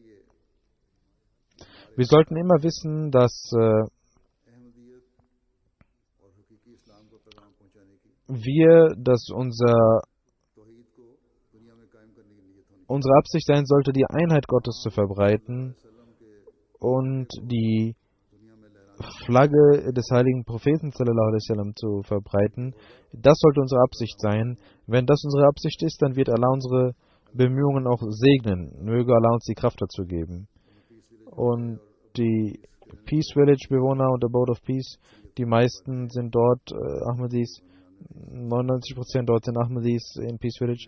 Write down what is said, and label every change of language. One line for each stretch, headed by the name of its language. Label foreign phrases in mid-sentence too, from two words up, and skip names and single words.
German: Wir sollten immer wissen, dass unsere Absicht sein sollte, die Einheit Gottes zu verbreiten und die Flagge des heiligen Propheten
Arabic: صلى الله عليه وسلم
German: zu verbreiten. Das sollte unsere Absicht sein. Wenn das unsere Absicht ist, dann wird Allah unsere Bemühungen auch segnen. Möge Allah uns die Kraft dazu geben. Und die Peace Village Bewohner und Abode of Peace, die meisten sind dort Ahmadis, 99% dort sind Ahmadis in Peace Village.